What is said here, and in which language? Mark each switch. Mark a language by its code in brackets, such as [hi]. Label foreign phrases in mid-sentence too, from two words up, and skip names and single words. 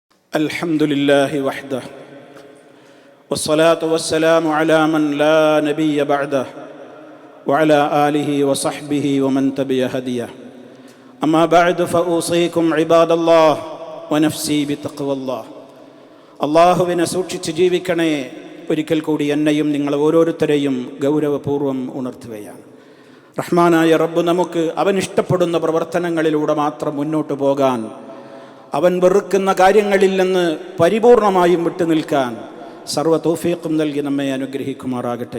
[ar] الحمد لله وحده والصلاة والسلام على من لا نبي بعده وعلى آله وصحبه ومن تبع هديه أما بعد فأوصيكم عباد الله ونفسي بتقوى الله [ml] അള്ളാഹുവിനെ സൂക്ഷിച്ച് ജീവിക്കണേ. ഒരിക്കൽ കൂടി എന്നെയും നിങ്ങൾ ഓരോരുത്തരെയും ഗൗരവപൂർവ്വം ഉണർത്തുകയാണ്. റഹ്മാനായ റബ്ബ് നമുക്ക് അവൻ ഇഷ്ടപ്പെടുന്ന പ്രവർത്തനങ്ങളിലൂടെ മാത്രം മുന്നോട്ട് പോകാൻ, അവൻ വെറുക്കുന്ന കാര്യങ്ങളിൽ നിന്ന് പരിപൂർണമായും വിട്ടു നിൽക്കാൻ സർവ്വ തൗഫീഖും നൽകി നമ്മെ അനുഗ്രഹിക്കുമാറാകട്ടെ.